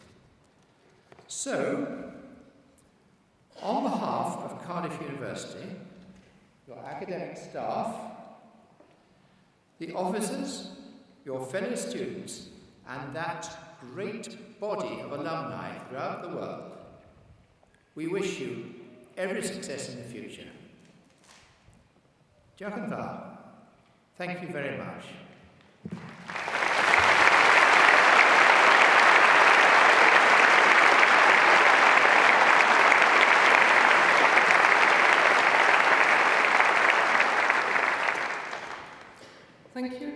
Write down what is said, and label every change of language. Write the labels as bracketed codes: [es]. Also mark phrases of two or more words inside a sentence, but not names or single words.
[en] So, on behalf of Cardiff University, your academic staff, the officers, your fellow students, and that great body of alumni throughout the world, we wish you every success in the future. [cy] Diolch yn fawr. [en] Thank you very much. Thank you.